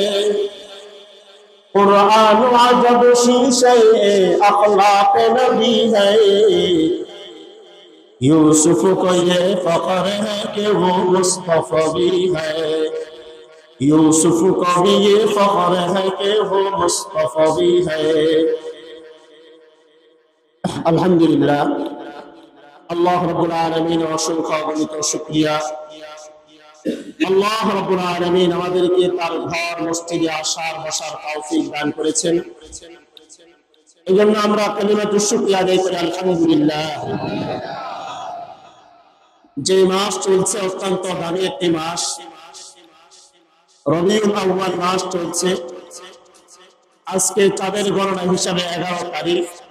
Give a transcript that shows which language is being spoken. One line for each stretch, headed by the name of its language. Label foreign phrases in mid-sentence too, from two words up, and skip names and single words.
Urdu: قرآن عجب شیشے اخلاق نبی ہے، یوسف کو یہ فخر ہے کہ وہ مصطفی بھی ہے، یوسف کو بھی یہ فخر ہے کہ وہ مصطفی بھی ہے۔
Arabic: الحمدللہ، اللہ رب العالمین
Bangla: অসংখ্য অগণিত শুকরিয়া।
Arabic: الله رب العالمين
Bangla: আমাদেরকে তার ঘর মসজিদে আসার বসার তৌফিক দান করেছেন, এজন্য আমরা
Arabic: كلمات الشكر
Bangla: আদায় করি আলহামদুলিল্লাহ। যে মাস চলছে অত্যন্ত দামি একটি মাস, রবিউল আউয়াল মাস চলছে, আজকে চাঁদের গণনা হিসাবে 11 তারিখ।